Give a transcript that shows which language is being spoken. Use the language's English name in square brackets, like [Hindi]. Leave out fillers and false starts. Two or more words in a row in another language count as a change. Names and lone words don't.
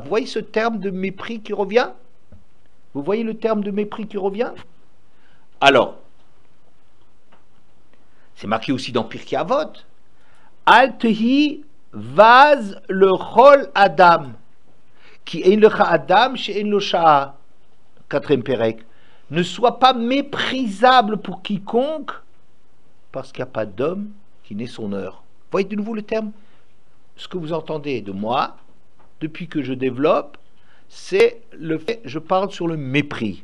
[French] Vous voyez ce terme de mépris qui revient? Vous voyez le terme de mépris qui revient? Alors, c'est marqué aussi dans Pirkei Avot. [Hebrew] אל תהי בז לכל אדם, כי אין לך אדם שאין לו שעה. [French] Quatrième Pérec. Ne sois pas méprisable pour quiconque, parce qu'il n'y a pas d'homme qui n'ait son heure. Vous voyez de nouveau le terme? Ce que vous entendez de moi, depuis que je développe, c'est le fait, je parle sur le mépris.